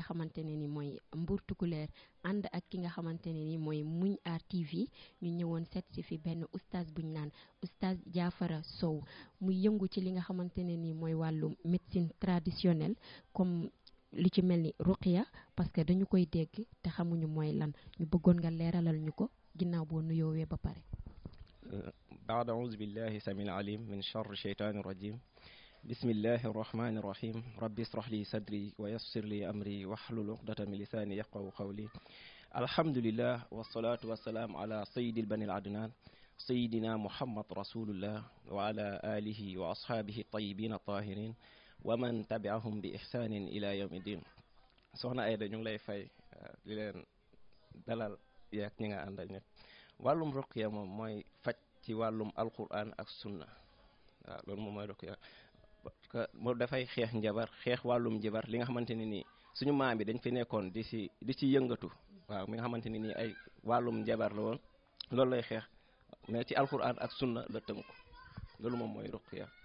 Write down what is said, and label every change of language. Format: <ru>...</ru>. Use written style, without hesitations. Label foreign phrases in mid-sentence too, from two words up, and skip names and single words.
<wo>xamante ne ni mooy Mbour Tukulëër ànd ak ki nga xamante ne ni mooy Muñ Aar TV ñu ñëwoon seet si fi benn oustaz buñ naan oustaz Diafara Sow muy yëngu ci li nga xamante ne ni mooy wàllu</wo> <fr>médecine traditionnelle</fr> <wo>comme lu ci mel ni ruqya</wo> <fr>parce que</fr> <wo>dañu koy dégg te xamuñu mooy lan ñu bëggoon nga leeralal ñu ko ginnaaw boo nuyoowee ba pare.</wo> <ar>بعد أعوذ بالله السميع العليم من شر الشيطان الرجيم بسم الله الرحمن الرحيم ربي اشرح لي صدري ويسر لي أمري واحلل عقدة من لساني يفقهوا قولي الحمد لله والصلاة والسلام على سيد البني العدنان سيدنا محمد رسول الله وعلى آله وأصحابه الطيبين الطاهرين ومن تبعهم بإحسان إلى يوم الدين</ar> <wo>soxna Aida ñu ngi lay fay di leen dalal yaak ñi nga àndal ñëpp wàllum ruqya moom mooy faj ci wàllum alquran ak sunna waaw loolu moom mooy ruqya</wo> <fr>parce que</fr> <wo>moom dafay xeex njabar xeex wàllum njabar li nga xamante ne nii suñu maam yi dañ fi nekkoon di ci yëngatu waaw mi nga xamante ne nii ay wàllum njabar la woon loolu lay xeex mais ci alquran ak sunna la tënku loolu moom mooy ruqya.</wo>